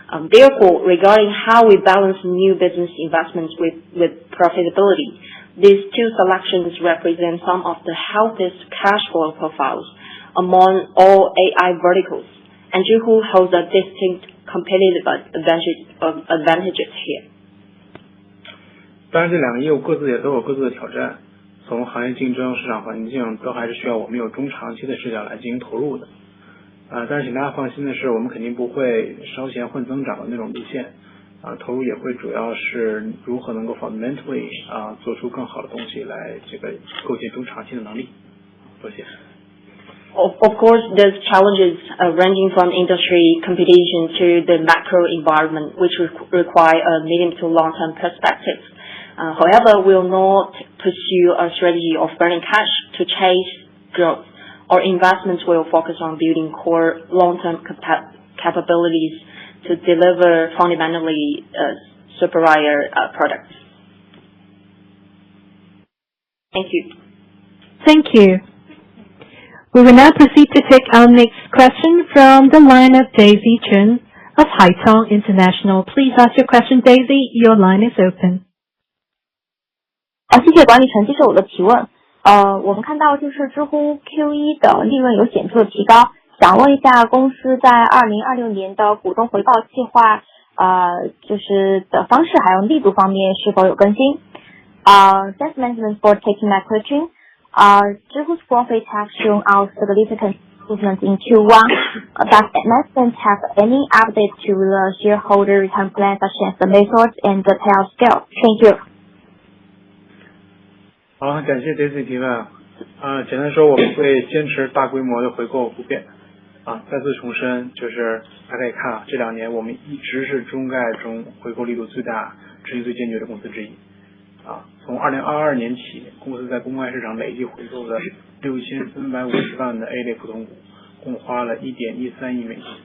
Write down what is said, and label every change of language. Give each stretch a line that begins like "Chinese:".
English: Therefore, regarding how we balance new business investments with profitability, these two selections represent some of the healthiest cash flow profiles among all AI verticals, and Zhihu holds a distinct competitive advantages here.
Chinese: 当然，这两个业务各自也都有各自的挑战，从行业竞争、市场环境，都还是需要我们有中长期的视角来进行投入的。但是请大家放心的是，我们肯定不会烧钱混增长的那种路线，投入也会主要是如何能够 fundamentally 做出更好的东西来这个构建中长期的能力。多谢。
English: Of course, there's challenges ranging from industry competition to the macro environment, which require a medium to long-term perspective. However, we will not pursue a strategy of burning cash to chase growth. Our investments will focus on building core long-term capabilities to deliver fundamentally superior products. Thank you. Thank you. We will now proceed to take our next question from the line of Daisy Chen of Haitong International. Please ask your question, Daisy. Your line is open.
Chinese: 谢谢管理层接受我的提问。我们看到就是知乎 Q1 的利润有显著的提高，想问一下公司在2026年的股东回报计划就是的方式还有力度方面是否有更新？
English: Thanks management for taking my question. Zhihu's profit has shown out significant improvement in Q1. Does management have any updates to the shareholder return plan such as the methods and the payout scale? Thank you.
Chinese: 好，感谢 Daisy 提问。简单说，我们会坚持大规模的回购不变。再次重申，就是大家可以看这2年我们一直是中概中回购力度最大、执行最坚决的公司之一。从2022年起，公司在公开市场累计回购了6350万的 A 类普通股，共花了1.13亿美金。